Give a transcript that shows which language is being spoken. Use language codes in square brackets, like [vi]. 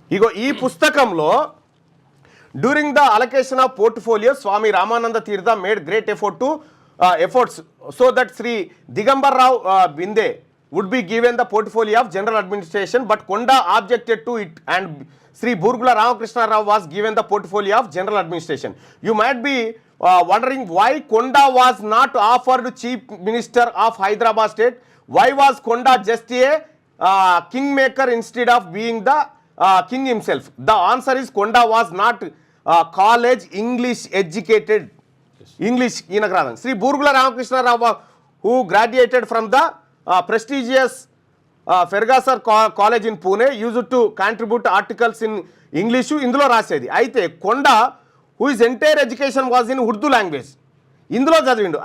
[te] ఇగో ఈ పుస్తకంలో [en] During the allocation of portfolio Swami Ramananda Tirtha made great efforts so that Shri Digambar Rao Bindu would be given the portfolio of general administration but Konda objected to it and Sri Burgula Ramakrishna Rao was given the portfolio of general administration. You might be wondering why Konda was not offered chief minister of Hyderabad state. Why was Konda just a kingmaker instead of being the king himself? The answer is Konda was not college English educated. English inagradhan. Sri Burgula Ramakrishna Rao who graduated from the prestigious Fergusson college in Pune used to contribute articles in English [te] ఇందులో రాసేది. [en] అయితే Konda who is entire education was in Urdu language [te] ఇందులో చదివిండు.